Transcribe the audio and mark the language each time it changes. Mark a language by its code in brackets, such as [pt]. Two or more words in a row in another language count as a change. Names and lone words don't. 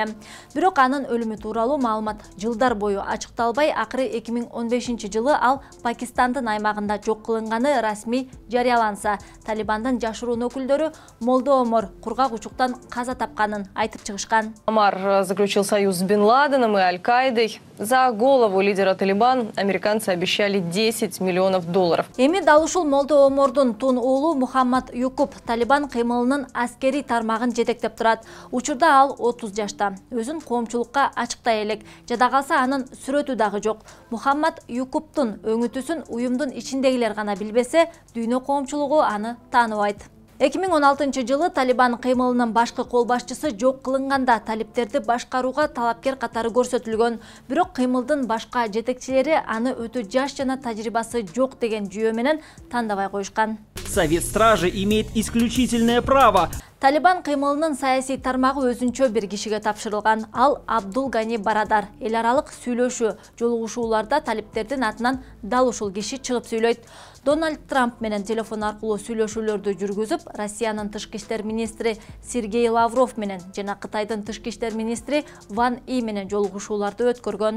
[ky] Бирок анын өлүмү тууралуу маалымат жылдар бою ачыкталбай, акыры 2015 жылы ал Пакистандын аймагында жок кылынганы расмий жарыяланса, Талибандын жашыруун өкүлдөрү Молдо Омор кургак учуктан каза тапканын айтып чыгышкан. [ru] Омар заключил союз с Бен Ладеном и Аль-Каидой. За голову лидера Талибан американцы обещали $10 миллионов. [ky] Эми дал ушул Молдо Омордун тун уулу Мухаммад Юкуп Талибан кыймылынын аскери тармагын жетектеп турат. Учурда ал 30 жашта. Өзүн коомчулукка ачыктай элек. Жада калса анын сүрөтү дагы жок. Мухаммад Юкуптун өңүтүсүн уюмдун ичиндегилер гана билбесе, дүйнө коомчулугу аны тааныбайт. 2016 жылы Талибан кыймылынын башкы кол башчысы жок кылынганда талиптерди башкарууга талапкер катары көрсөтүлгөн. Бирок кыймылдын башка жетекчилери аны өтө жаш жана тажрыйбасы жок деген жүйө менен тандабай коюшкан. [ru] Совет стражи имеет исключительное право. [ky] Талибан кыймылынын саясий тармагы өзүнчө бир кишиге тапшырылган. Ал Абдул Гани Барадар. Эл аралык сүйлөшүү, жолугушууларда талиптердин атынан дал ушул киши чыгып сүйлөйт. Дональд Трамп менен телефон аркылуу сүйлөшүүлөрдү жүргүзүп, Россиянын тышкы иштер министри Сергей Лавров менен жана Кытайдын тышкы иштер министри Ван И менен жолугушууларды өткөргөн.